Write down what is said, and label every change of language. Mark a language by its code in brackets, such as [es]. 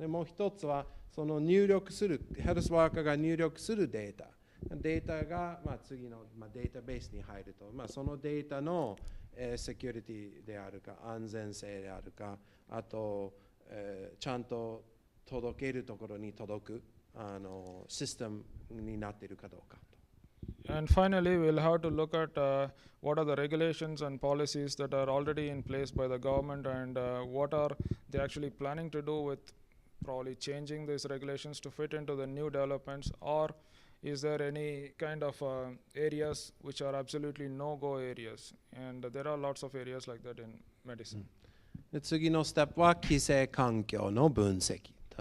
[ja] でもう一つはその入力するヘルスワーカーが入力するデータが、次の、データベースに入ると、そのデータのセキュリティであるか安全性であるか、あとちゃんと届けるところに届くシステムになっているかどうか。 [en] And finally, we'll have to look at what are the regulations and policies that are already in place by the government, and what are they actually planning to do with probably changing these regulations to fit into the new developments, or is there any kind of areas which are absolutely no-go areas? And there are lots of areas like that in medicine. [ja] で次のステップは規制環境の分析。